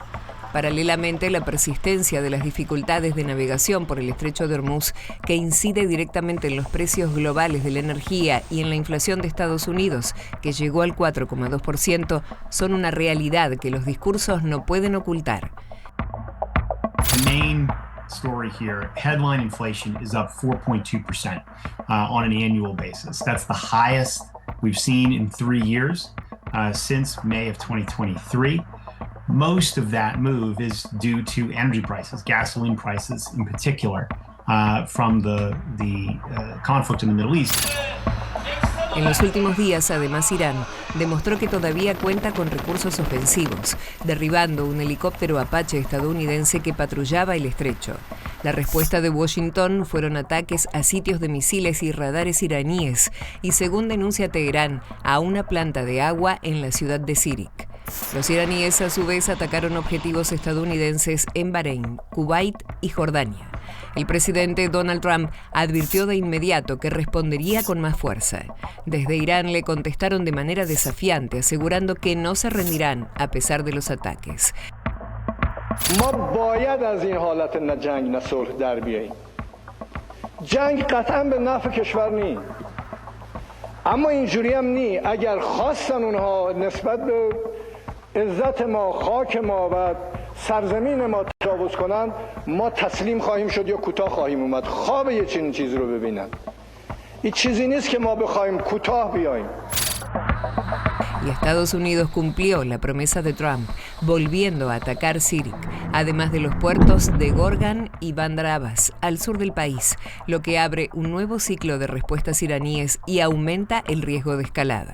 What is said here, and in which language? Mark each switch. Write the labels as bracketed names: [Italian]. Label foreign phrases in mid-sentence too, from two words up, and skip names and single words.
[Spanish] Paralelamente, la persistencia de las dificultades de navegación por el estrecho de Hormuz, que incide directamente en los precios globales de la energía y en la inflación de Estados Unidos, que llegó al 4,2%, son una realidad que los discursos no pueden ocultar. [English] Story here, headline inflation is up 4.2% on an annual basis. That's the highest we've seen in 3 years since May of 2023. Most of that move is due to energy prices, gasoline prices in particular, from the conflict in the Middle East. [Spanish] En los últimos días, además, Irán demostró que todavía cuenta con recursos ofensivos, derribando un helicóptero Apache estadounidense que patrullaba el estrecho. La respuesta de Washington fueron ataques a sitios de misiles y radares iraníes y, según denuncia Teherán, a una planta de agua en la ciudad de Sirik. Los iraníes, a su vez, atacaron objetivos estadounidenses en Bahrein, Kuwait y Jordania. El presidente Donald Trump advirtió de inmediato que respondería con más fuerza. Desde Irán le contestaron de manera desafiante, asegurando que no se rendirán a pesar de los ataques. [Persian] ما باید از این حالت نه جنگ نه صلح در بیاییم. جنگ قطعا به نفع کشور نی. اما اینجوری هم نی. اگر خواستن اونها نسبت به عزت ما، خاک ما و سرزمین ما تجاوز کنن، ما تسلیم خواهیم شد یا کوتاه خواهیم اومد. خواب یه چنین چیزی رو ببینن. این چیزی نیست که ما بخوایم کوتاه بیاییم. [Spanish] Y Estados Unidos cumplió la promesa de Trump, volviendo a atacar Sirik, además de los puertos de Gorgan y Bandar Abbas, al sur del país, lo que abre un nuevo ciclo de respuestas iraníes y aumenta el riesgo de escalada.